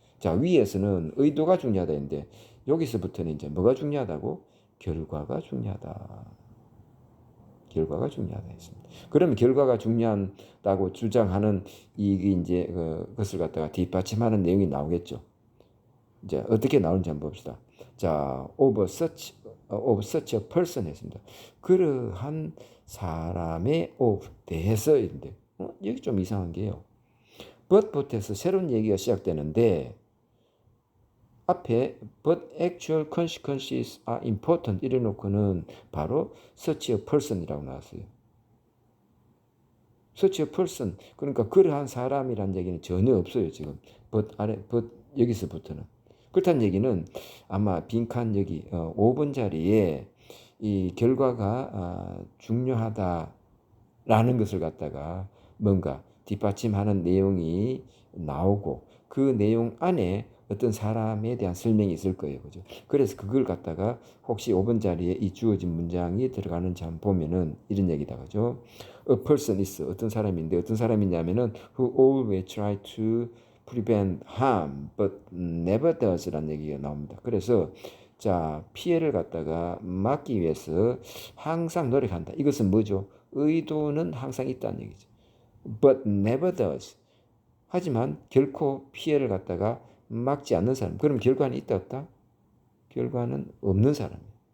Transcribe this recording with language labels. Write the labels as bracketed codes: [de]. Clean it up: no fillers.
[ko] 자, 위에서는 의도가 중요하다 했는데 여기서부터는 이제 뭐가 중요하다고? 결과가 중요하다. 결과가 중요하다 했습니다. 그러면 결과가 중요하다고 주장하는 이게 이제 그것을 갖다가 뒷받침하는 내용이 나오겠죠. 이제 어떻게 나오는지 한번 봅시다. 자, of such a person 했습니다. 그러한 사람의 of 대해서인데 여기 좀 이상한 게요. but부터해서 새로운 얘기가 시작되는데 앞에 [en] but actual consequences are important [ko] 이래 놓고는 바로 such a person이라고 나왔어요. such a person 그러니까 그러한 사람이란 얘기는 전혀 없어요. 지금 but 여기서부터는 그렇다는 얘기는 아마 빈칸 여기 5번 자리에 이 결과가 중요하다라는 것을 갖다가 뭔가 뒷받침하는 내용이 나오고 그 내용 안에 어떤 사람에 대한 설명이 있을 거예요. 그죠? 그래서 그걸 갖다가 혹시 5번 자리에 이 주어진 문장이 들어가는지 한번 보면은 이런 얘기다. 그죠? [en] A person is [ko] 어떤 사람인데 어떤 사람이냐면은 [en] who always try to prevent harm but never does라는 [ko] 얘기가 나옵니다. 그래서 자, 피해를 갖다가 막기 위해서 항상 노력한다. 이것은 뭐죠? 의도는 항상 있다는 얘기죠. [en] But never does. [ko] 하지만 결코 피해를 갖다가 막지 않는 사람. 그럼 결과는 있다 없다? 결과는 없는 사람이에요.